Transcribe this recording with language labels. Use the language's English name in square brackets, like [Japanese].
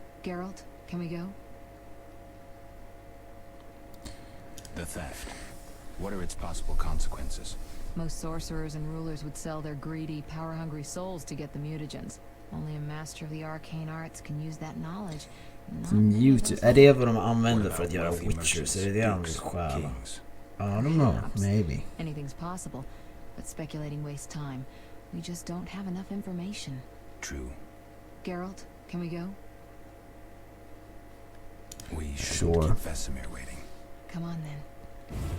[English] Geralt, can we go? The theft. What are its possible consequences? Most sorcerers and rulers would sell their greedy, power-hungry souls to get the mutagens. Only a master of the arcane arts can use that knowledge. [Swedish] Är det vad de använder för att göra witchers? Är det det de vill stjäla? [English] I don't know, maybe. Anything's possible, but speculating wastes time. We just don't have enough information. True. Geralt, can we go? We should Sure. keep Vesemir waiting. Come on then.